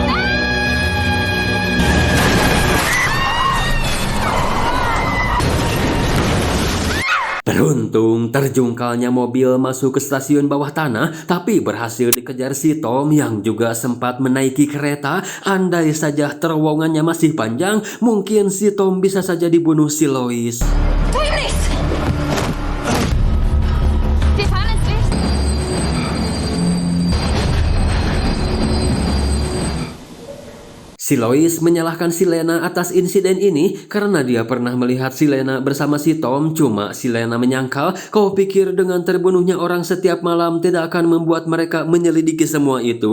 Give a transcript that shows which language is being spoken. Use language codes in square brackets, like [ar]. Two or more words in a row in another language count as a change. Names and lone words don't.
[id] Beruntung terjungkalnya mobil masuk ke stasiun bawah tanah, tapi berhasil dikejar si Tom yang juga sempat menaiki kereta. Andai saja terowongannya masih panjang, mungkin si Tom bisa saja dibunuh si Lois. [de] Tu ihm nichts! Wir fahren ins Licht! [id] Si Lois menyalahkan si Lena atas insiden ini karena dia pernah melihat si Lena bersama si Tom. Cuma si Lena menyangkal, kau pikir dengan terbunuhnya orang setiap malam tidak akan membuat mereka menyelidiki semua itu.